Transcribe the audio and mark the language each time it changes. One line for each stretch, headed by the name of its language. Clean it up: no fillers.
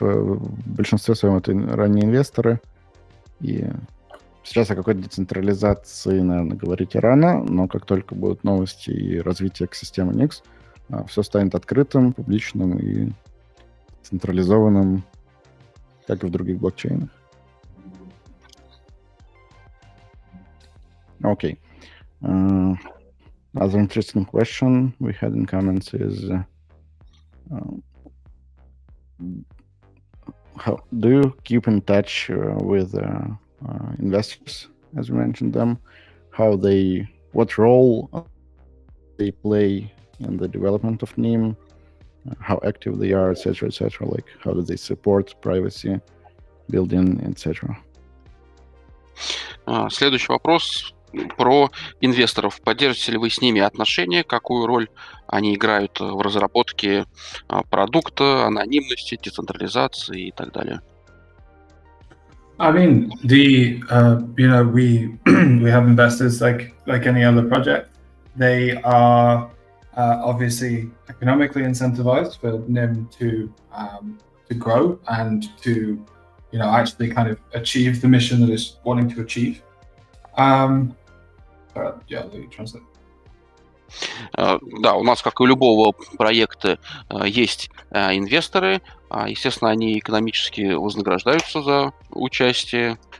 Russian: В большинстве своем это ранние инвесторы. И сейчас о какой-то децентрализации, наверное, говорить рано, но как только будут новости и развитие экосистемы Nix, все станет открытым, публичным и централизованным, как и в других блокчейнах.
English: Okay. Other interesting question we had in comments is how do you keep in touch with investors, as we mentioned them? What role they play in the development of Nym? How active they are, etc., etc. Like how do they support privacy, building, etc.
Russian: Следующий вопрос про инвесторов. Поддерживаете ли вы с ними отношения? Какую роль они играют в разработке продукта, анонимности, децентрализации и так далее?
English: I mean, we we have investors like any other project. They are obviously economically incentivized for Nym to grow and to actually kind of achieve the mission that it's wanting to achieve. Yeah, let me translate.
Russian: Да, у нас, как и у любого проекта, есть инвесторы. Естественно, они экономически вознаграждаются за участие.